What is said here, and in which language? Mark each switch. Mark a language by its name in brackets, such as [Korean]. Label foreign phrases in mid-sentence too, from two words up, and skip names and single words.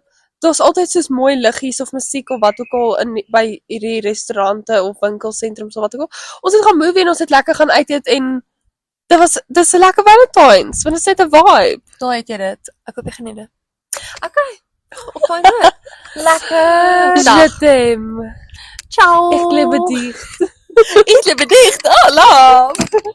[Afrikaans] Daar's altyd soos mooi liggies of musiek of wat ook al by hierdie restaurante of winkelsentrums of wat ook al. Ons het gaan movie en ons het lekker gaan uit eet en dis 'n lekker Valentines, want dit is net 'n vibe. Daai het jy dit. Ek hoop jy geniet dit. Okay. Op daai noot. Lekker. dag. [French] Je t'aime. [Italian] Ciao. [German] Ik liebe dich. Ich liebe dich. [English] Oh, love.